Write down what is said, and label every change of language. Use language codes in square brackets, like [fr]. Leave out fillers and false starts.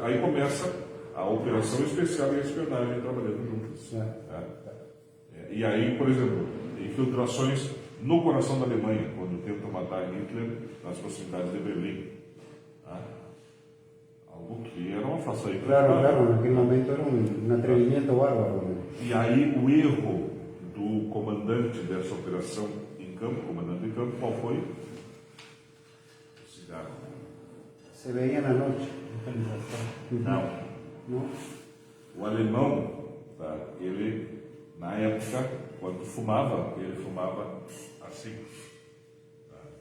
[pt] Aí começa a operação especial e a espionagem trabalhando juntas. Tá? E aí, por exemplo, infiltrações no coração da Alemanha, quando tentam matar Hitler nas proximidades de Berlim. Tá? Algo que era uma façanha. [es] Claro, en aquel momento era un atrevimiento bárbaro. ¿no? [pt] E aí o erro do comandante dessa operação em campo, comandante em campo, qual foi? O cigarro. [es] Se veía na noche. [pt] Não. [es] ¿No? [pt] O alemão, tá, ele, na época, quando fumava, ele fumava assim. Tá?